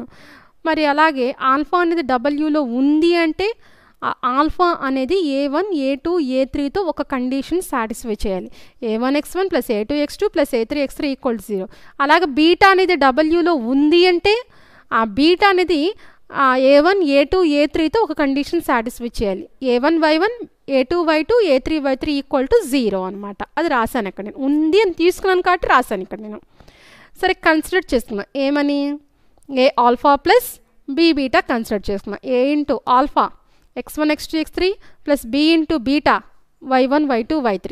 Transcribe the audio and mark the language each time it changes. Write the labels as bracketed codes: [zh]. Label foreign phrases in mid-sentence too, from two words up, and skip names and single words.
[te] మరి అలాగే ఆల్ఫా అనేది Wలో ఉంది అంటే ఆల్ఫా అనేది A1 A2 A3తో ఒక [en] condition satisfy [te] చేయాలి. [en] A1 x1 plus A2 x2 plus A3 x3 equal 0. [te] అలాగే బీటా అనేది Wలో ఉంది అంటే ఆ బీటా అనేది A1 A2 A3తో ఒక [en] condition satisfy [te] చేయాలి. [en] A1 y1 A2 y2 A3 y3 equal to 0 అనమాట. [te] అది రాశాను ఇక్కడ నేను, ఉంది అని తీసుకున్నాను కాబట్టి రాశాను ఇక్కడ నేను. సరే కన్సిడర్ చేసుకున్నాను ఏమని, [en] a alpha plus b beta [te] కన్సిడర్ చేసుకున్నాను. [en] a into alpha x1 x2 x3 plus b into beta y1 y2 y3.